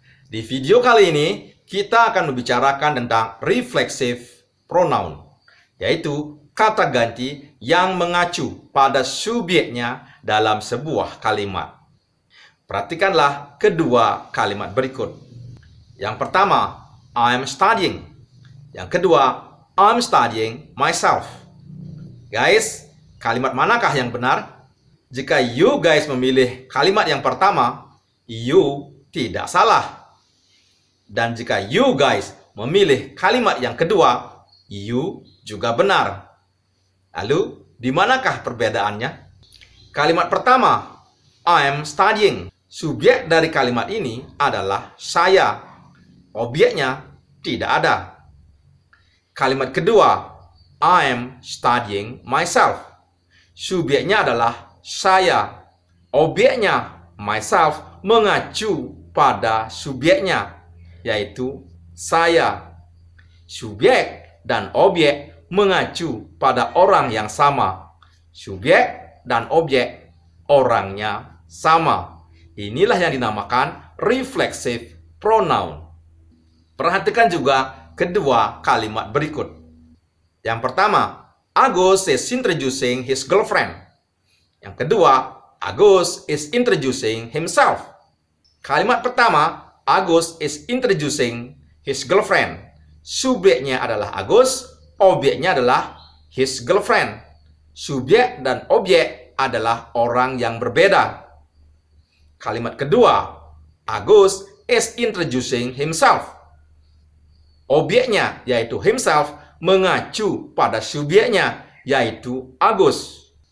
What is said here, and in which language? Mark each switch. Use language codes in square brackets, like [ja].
[id] Di video kali ini, kita akan membicarakan tentang reflexive pronoun, yaitu kata ganti yang mengacu pada subjeknya dalam sebuah kalimat. Perhatikanlah kedua kalimat berikut. Yang pertama, [en] I'm studying. [id] Yang kedua, [en] I'm studying myself. [id] Guys, kalimat manakah yang benar? Jika [en] you guys [id] memilih kalimat yang pertama, you tidak salah. Dan jika [en] you guys [id] memilih kalimat yang kedua, you juga benar. Lalu, di manakah perbedaannya? Kalimat pertama, [en] I'm studying. [id] Subjek dari kalimat ini adalah saya. Objeknya tidak ada. Kalimat kedua, [en] I'm studying myself. [id] Subjeknya adalah saya. Objeknya, myself, mengacu pada subjeknya, yaitu saya. Subjek dan objek mengacu pada orang yang sama. Subjek dan objek orangnya sama. Inilah yang dinamakan reflexive pronoun. Perhatikan juga kedua kalimat berikut. Yang pertama, [en] Agus is introducing his girlfriend. [id] Yang kedua, [en] Agus is introducing himself. [id] Kalimat pertama, [en] Agus is introducing his girlfriend. [id] Subjeknya adalah Agus, objeknya adalah [en] his girlfriend. [id] Subjek dan objek adalah orang yang berbeda. Kalimat kedua, [en] Agus is introducing himself. [id] Objeknya, yaitu himself, mengacu pada subjeknya, yaitu Agus.